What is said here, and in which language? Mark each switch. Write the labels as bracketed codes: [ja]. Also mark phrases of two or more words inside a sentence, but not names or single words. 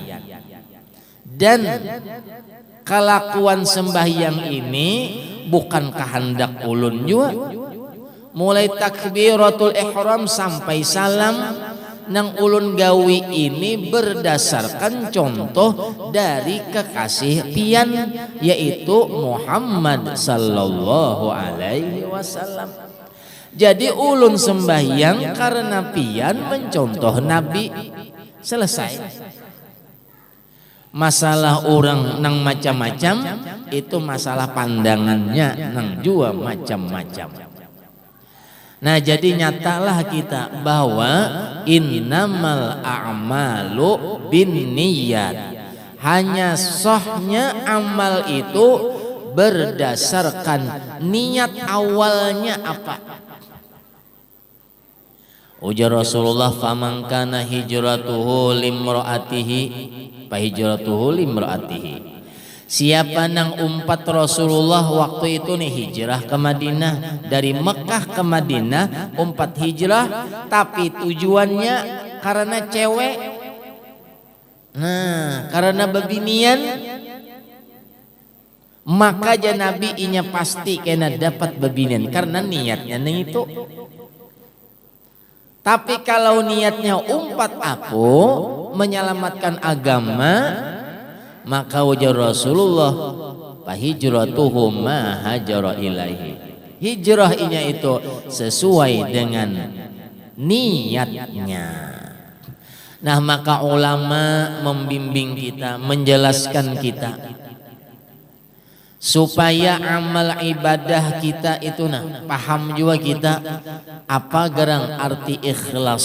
[bjn] Dan kelakuan sembahyang ini bukan kehendak ulun juga. Mulai takbiratul ihram sampai salam nang ulun gawi ini berdasarkan contoh dari kekasih pian, yaitu Muhammad [ar] صلى الله عليه وسلم. [bjn] Jadi ulun sembahyang karena pian mencontoh Nabi, selesai. Masalah orang nang macam-macam itu masalah pandangannya nang jua macam-macam. [id] Nah jadi nyatalah kita bahwa [ar] إنما الأعمال بالنيات, [id] hanya sahnya amal itu berdasarkan niat awalnya apa. [bjn] Ujar Rasulullah, [ar] فمن كانت هجرته لامرأته فهجرته لامرأته. [bjn] Siapa nang umpat Rasulullah waktu itu nih hijrah ke Madinah, dari Mekah ke Madinah umpat hijrah, tapi tujuannya karena cewek, nah karena bebinian, maka aja Nabi inya pasti kena dapat bebinian karena niatnya nih itu. Tapi kalau niatnya umpat aku menyelamatkan agama, maka ujar Rasulullah, [ar] فهجرته ما هاجر إليه. [id] Hijrahnya itu sesuai dengan niatnya. Nah maka ulama membimbing kita, menjelaskan kita supaya amal ibadah kita itu paham juga kita apa gerang arti ikhlas.